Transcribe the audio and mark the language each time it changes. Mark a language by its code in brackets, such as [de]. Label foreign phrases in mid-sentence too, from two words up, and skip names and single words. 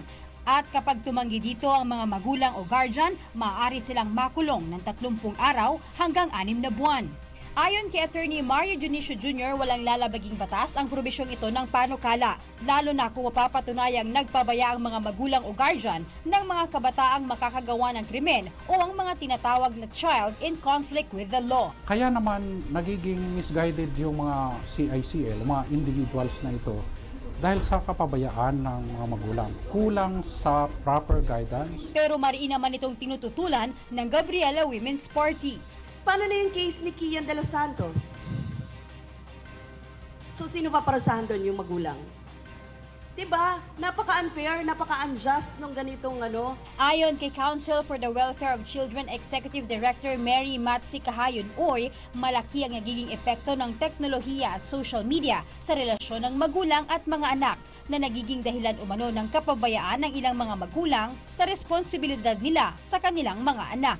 [tl] At kapag tumanggi dito ang mga magulang o guardian, maaari silang makulong ng 30 araw hanggang 6 na buwan. Ayon kay Attorney Mario Dionisio Jr., walang lalabaging batas ang probisyong ito ng panukala, lalo na kung mapapatunayang nagpabaya ang mga magulang o guardian ng mga kabataang makakagawa ng krimen o ang mga tinatawag na [en] child in conflict with the law. [tl] Kaya naman nagiging misguided yung mga CICL, mga individuals na ito, dahil sa kapabayaan ng mga magulang. Kulang sa [en] proper guidance. [tl] Pero mariin naman itong tinututulan ng Gabriela Women's Party. Paano na yung case ni Kian de los Santos? So, sino pa parusahan doon yung magulang? Diba? Napaka-unfair, napaka-unjust nung ganitong ano. Ayon kay Council for the Welfare of Children Executive Director Mary Matsi Kahayon, malaki ang nagiging epekto ng teknolohiya at [en] social media [tl] sa relasyon ng magulang at mga anak na nagiging dahilan umano ng kapabayaan ng ilang mga magulang sa responsibilidad nila sa kanilang mga anak.